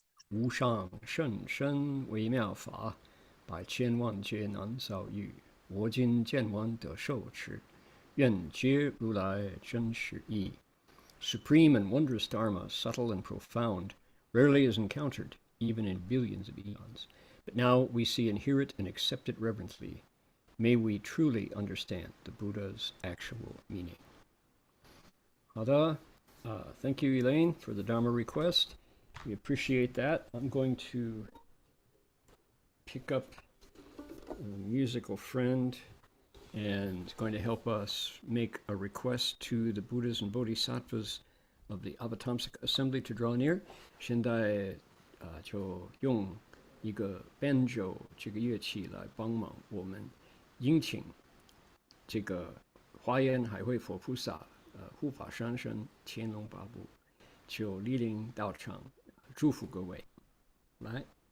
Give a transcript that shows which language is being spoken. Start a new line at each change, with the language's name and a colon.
Chinese: 无上甚深微妙法，百千万劫难遭遇。我今见闻得受持，愿解如来真实义。
English: Supreme and wondrous Dharma, subtle and profound, rarely is encountered, even in billions of eons. But now we see and hear it and accept it reverently. May we truly understand the Buddha's actual meaning.
Chinese: 好的,
English: thank you, Elaine, for the Dharma request. We appreciate that. I'm going to pick up a musical friend and going to help us make a request to the Buddhas and Bodhisattvas of the Avatamsaka Assembly to draw near.
Chinese: 现在就用一个 banjo 这个乐器来帮忙我们迎请这个华严海会佛菩萨护法上身乾隆八部就莅临道场，祝福各位。来。